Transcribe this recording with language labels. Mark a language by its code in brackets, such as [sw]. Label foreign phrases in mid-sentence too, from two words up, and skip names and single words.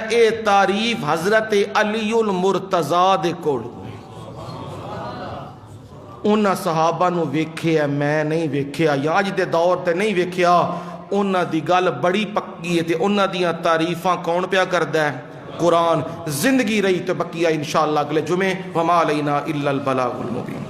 [pa] اے تعریف حضرت علی المرتضیٰ دے کوڑ، انہاں صحابہ نو ویکھیا میں نہیں ویکھیا، یا اج دے دور تے نہیں ویکھیا، انہاں دی گل بڑی پکی ہے تے انہاں دیاں تعریفاں کون پیا کردہ ہے؟ قرآن۔ زندگی رہی تو بقیہ انشاءاللہ اگلے جمعے۔ [ar] وما علینا الا البلاغ المبین۔